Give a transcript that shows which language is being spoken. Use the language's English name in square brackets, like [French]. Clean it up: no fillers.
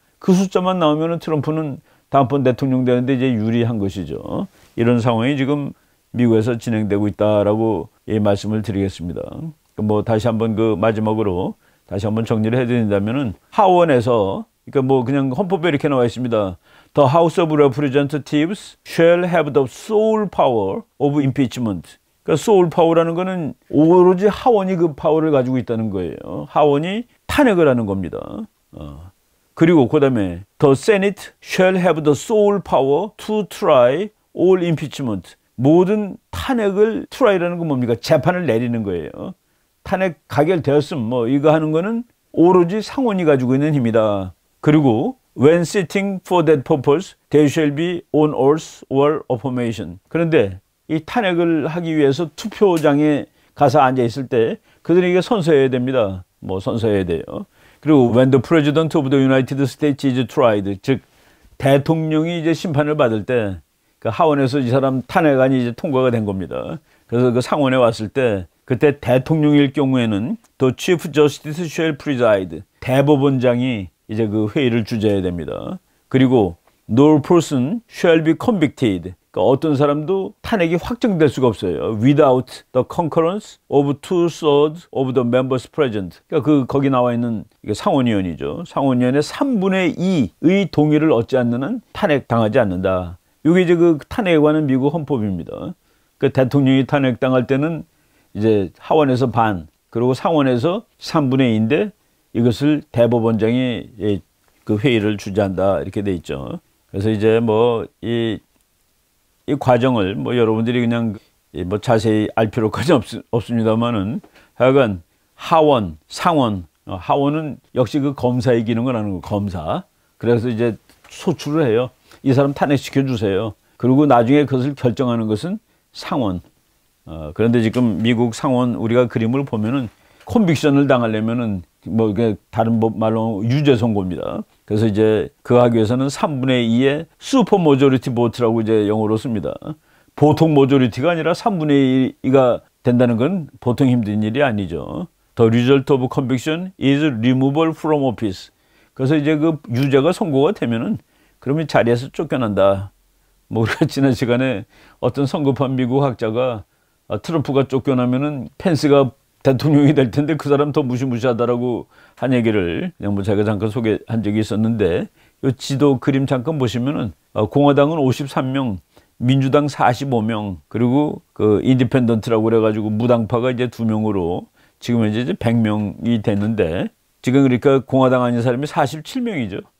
[Korean] 그 숫자만 나오면 트럼프는 다음번 대통령 되는데 이제 유리한 것이죠. 이런 상황이 지금 미국에서 진행되고 있다라고 말씀을 드리겠습니다. 뭐 다시 한번 그 마지막으로 다시 한번 정리를 해드린다면은 하원에서 그러니까 뭐 그냥 헌법에 이렇게 나와 있습니다. [English] The House of Representatives shall have the sole power of impeachment. [Korean] 그러니까 sole power라는 거는 오로지 하원이 그 파워를 가지고 있다는 거예요. 하원이 탄핵을 하는 겁니다. 그리고 그다음에 [English] The Senate shall have the sole power to try all impeachment. [Korean] 모든 탄핵을 트라이라는 건 뭡니까? 재판을 내리는 거예요. 탄핵 가결되었음 뭐 이거 하는 거는 오로지 상원이 가지고 있는 힘이다. 그리고 [English] when sitting for that purpose, they shall be on oath or affirmation. [Korean] 그런데 이 탄핵을 하기 위해서 투표장에 가서 앉아 있을 때 그들에게 선서해야 됩니다. 뭐 선서해야 돼요. 그리고 [English] when the president of the United States is tried, [Korean] 즉 대통령이 이제 심판을 받을 때 그 하원에서 이 사람 탄핵안이 이제 통과가 된 겁니다. 그래서 그 상원에 왔을 때 그때 대통령일 경우에는 [English] the Chief Justice shall preside, [Korean] 대법원장이 이제 그 회의를 주재해야 됩니다. 그리고 [English] no person shall be convicted, [Korean] 그러니까 어떤 사람도 탄핵이 확정될 수가 없어요. [English] without the concurrence of 2/3 of the members present. [Korean] 그러니까 거기 나와 있는 이게 상원의원이죠. 상원의원의 3분의 2의 동의를 얻지 않는 한 탄핵당하지 않는다. 이게 이제 그 탄핵에 관한 미국 헌법입니다. 그 대통령이 탄핵당할 때는 이제 하원에서 반, 그리고 상원에서 3분의 2인데 이것을 대법원장이 그 회의를 주재한다 이렇게 돼 있죠. 그래서 이제 뭐 이 과정을 뭐 여러분들이 그냥 뭐 자세히 알 필요까지 없습니다만은 하여간 하원, 상원, 하원은 역시 그 검사의 기능을 하는 거, 검사. 그래서 이제 소추를 해요. 이 사람 탄핵시켜 주세요. 그리고 나중에 그것을 결정하는 것은 상원. 그런데 지금 미국 상원 우리가 그림을 보면은 컨빅션을 당하려면은 뭐 다른 말로 유죄 선고입니다. 그래서 이제 그 하기 위해서는 3분의 2의 슈퍼 모조리티 보트라고 이제 영어로 씁니다. 보통 모조리티가 아니라 3분의 2가 된다는 건 보통 힘든 일이 아니죠. [English] The result of conviction is removal from office. [Korean] 그래서 이제 그 유죄가 선고가 되면은 그러면 자리에서 쫓겨난다. 뭐 우리가 지난 시간에 어떤 성급한 미국 학자가 트럼프가 쫓겨나면은 펜스가 대통령이 될 텐데 그 사람 더 무시무시하다라고 한 얘기를 그냥 뭐 제가 잠깐 소개한 적이 있었는데, 이 지도 그림 잠깐 보시면은 공화당은 53명, 민주당 45명, 그리고 그 인디펜던트라고 그래가지고 무당파가 이제 2명으로 지금 현재 이제 100명이 됐는데, 지금 그러니까 공화당 아닌 사람이 47명이죠.